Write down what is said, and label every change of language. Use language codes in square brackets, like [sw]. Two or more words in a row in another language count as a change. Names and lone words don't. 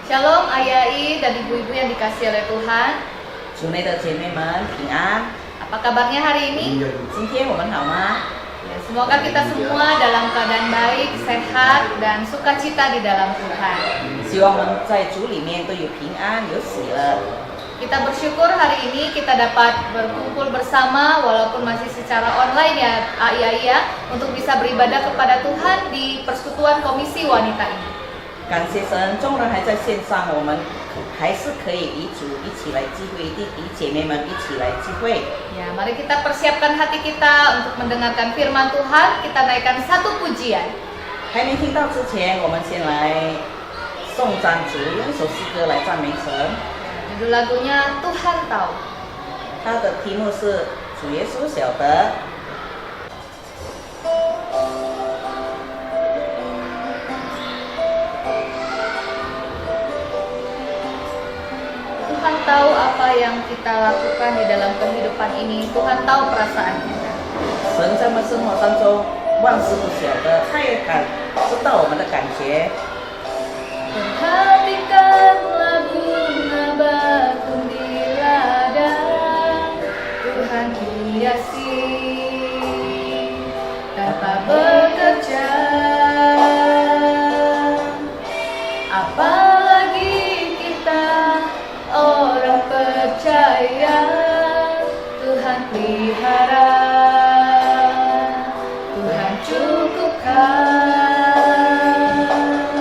[id] Shalom Ayai dan ibu-ibu yang dikasihi oleh Tuhan. [zh] 主内的姐妹们平安。 [id] Apa kabarnya hari ini? [zh] 今天我们好吗？ [id] Ya, semoga kita semua dalam keadaan baik, sehat, dan sukacita di dalam Tuhan. [zh] 希望我们在主里面都有平安，有喜乐。 [id] Kita bersyukur hari ini kita dapat berkumpul bersama walaupun masih secara online ya Ayai ya, untuk bisa beribadah kepada Tuhan di persekutuan komisi wanita ini. [zh] 感谢神，众人还在线上，我们还是可以与主一起来聚会，与姐妹们一起来聚会。 [id] Ya, mari kita persiapkan hati kita untuk mendengarkan firman Tuhan. Kita naikkan satu pujian. [zh] 还没听到之前，我们先来颂赞主，用一首诗歌来赞美神。 [id] Judul lagunya Tuhan Tahu. [zh] 它的题目是主耶稣晓得。 [id] Tuhan tahu apa yang kita lakukan di dalam kehidupan ini. Tuhan tahu perasaan kita. [zh] 神在我们生活当中万事都晓得，他也知道我们的感觉。 [id] Perhatikanlah bunga bakung di ladang. Tuhan hiasi tanpa bekerja. Apalagi kita orang percaya, Tuhan pelihara, Tuhan cukupkan.